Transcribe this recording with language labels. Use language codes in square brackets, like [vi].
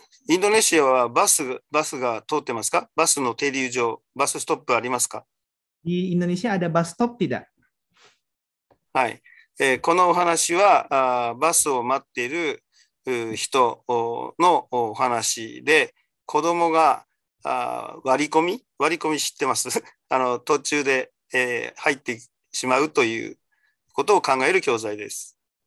[ja] インドネシアはバスが通ってますか？バスの停留場、バスストップありますか？ [id] Di Indonesia ada bus stop tidak? [ja] はい。このお話はバスを待っている人のお話で、子供が割り込み知ってます？途中で入ってしまうということを考える教材です。